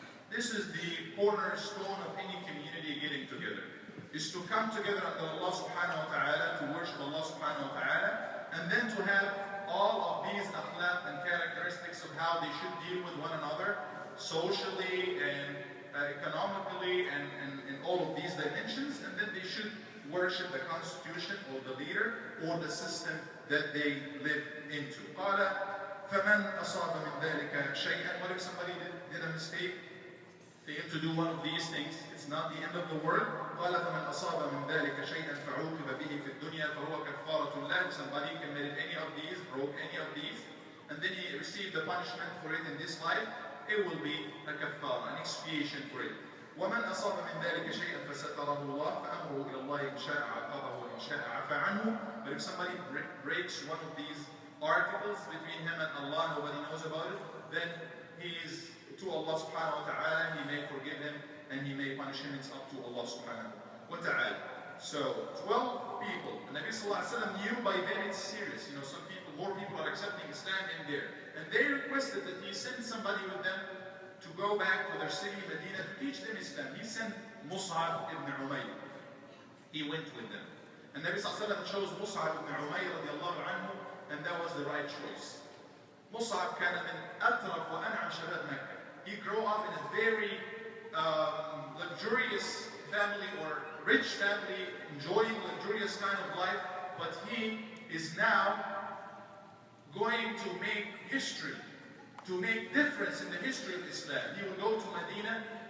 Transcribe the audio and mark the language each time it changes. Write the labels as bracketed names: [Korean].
[English] This is the cornerstone of any community getting together, is to come together under Allah subhanahu wa ta'ala, to worship Allah subhanahu wa ta'ala, and then to have all of these akhlaq and characteristics of how they should deal with one another, socially and economically, and in all of these dimensions, and then they should worship the constitution or the leader or the system that they live into. [Arabic] قال فمن أصاب من ذلك شيئا. [English] What if somebody did a mistake? Failed to do one of these things, it's not the end of the world. [Arabic] قال فمن أصاب من ذلك شيئا فعوقب به في الدنيا فهو كفارة له. [English] Somebody committed any of these, broke any of these, and then he received the punishment for it in this life, it will be a kafara, an expiation for it. [Arabic] ومن أصاب من ذلك شيئا فستره الله فأمره إلى الله إن شاء عاقبه وإن شاء عفى عنه. [English] But if somebody breaks one of these articles between him and Allah, nobody knows about it, then he is to Allah subhanahu wa ta'ala, He may forgive him and He may punish him. It's up to Allah subhanahu wa ta'ala. So 12 people. The Nabi sallallahu alaihi wasallam knew by then it's serious. Some people, more people are accepting Islam in there. And they requested that He send somebody with them to go back to their city, Medina, to teach them Islam. He sent Mus'ab ibn Umayr. He went with them. And Nabi sallallahu alaihi wasallam chose Mus'ab ibn Umayr radiallahu anhu, and that was the right choice. [Arabic] Mus'ab كان من أطرف وأنعم شباب مكة. [English] He grew up in a very luxurious family, or rich family, enjoying luxurious kind of life, but he is now going to make history to make difference in the history of Islam. He will go to Medina.